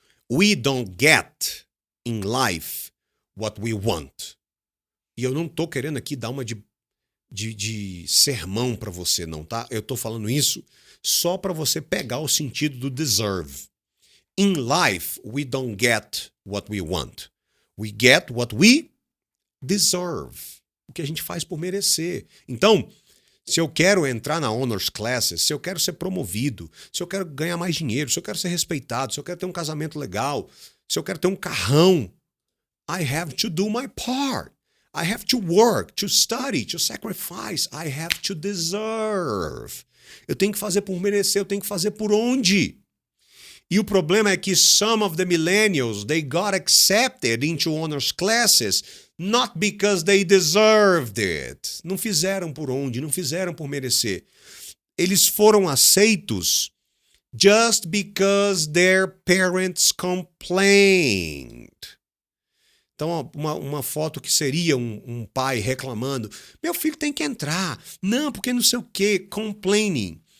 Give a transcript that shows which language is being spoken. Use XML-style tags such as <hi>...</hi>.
<en>We don't get in life what we want.</en> <pt>E eu não tô querendo aqui dar uma de sermão para você, não, tá? Eu tô falando isso só para você pegar o sentido do deserve.</pt> <en>In life, we don't get what we want. We get what we deserve.</en> <pt>O que a gente faz por merecer. Então, se eu quero entrar na honors classes, se eu quero ser promovido, se eu quero ganhar mais dinheiro, se eu quero ser respeitado, se eu quero ter um casamento legal, se eu quero ter um carrão,</pt> <en>I have to do my part. I have to work, to study, to sacrifice. I have to deserve.</en> <pt>Eu tenho que fazer por merecer, eu tenho que fazer por onde? E o problema é que</pt> <en>some of the millennials, they got accepted into honors classes not because they deserved it.</en> <pt>Não fizeram por onde, não fizeram por merecer. Eles foram aceitos</pt> <en>just because their parents complained.</en> <pt>Então, uma foto que seria um pai reclamando, meu filho tem que entrar, não, porque não sei o quê, complaining.</pt>